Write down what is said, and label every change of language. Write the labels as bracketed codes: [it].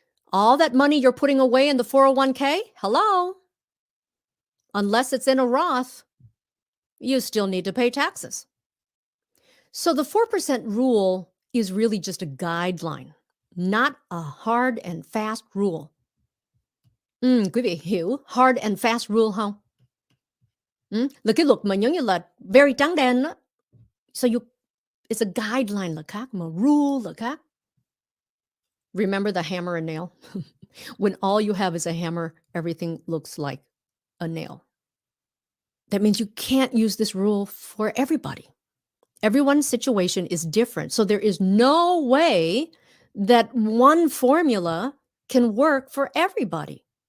[en] All that money you're putting away in the 401k, hello, unless it's in a Roth, you still need to pay taxes. So the 4% rule is really just a guideline, not a hard and fast rule. [vi] Quý vị hiểu [en] hard and fast rule [vi] không? Là cái luật mà giống như là very trắng đen á. [en] So it's a guideline [vi] là khác, mà rule là khác. [en] Remember the hammer and nail? When all you have is a hammer, everything looks like a nail. That means you can't use this rule for everybody. Everyone's situation is different. So there is no way that one formula can work for everybody.